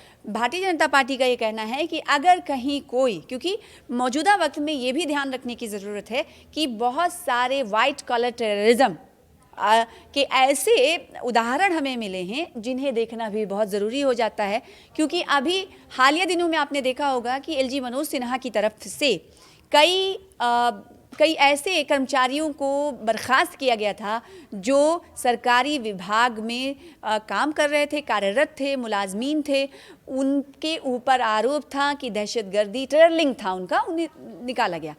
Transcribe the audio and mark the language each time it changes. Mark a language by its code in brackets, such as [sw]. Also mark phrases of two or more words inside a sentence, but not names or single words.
[hi] भारतीय जनता पार्टी का यह कहना है कि अगर कहीं कोई, क्योंकि मौजूदा वक़्त में यह भी ध्यान रखने की ज़रूरत है कि बहुत सारे [en] white collar terrorism [hi] के ऐसे उदाहरण हमें मिले हैं जिन्हें देखना भी बहुत ज़रूरी हो जाता है, क्योंकि अभी हालिया दिनों में आप ने देखा होगा कि एलजी मनोज सिन्हा की तरफ़ से कई ऐसे कर्मचारियों को बर्ख़ास्त किया गया था जो सरकारी विभाग में काम कर रहे थे, कार्यरत थे, मुलाज़िमीन थे. उन के ऊपर आरोप था कि दहशतगर्दी टरलिंग था उन का, उन्हें निकाला गया.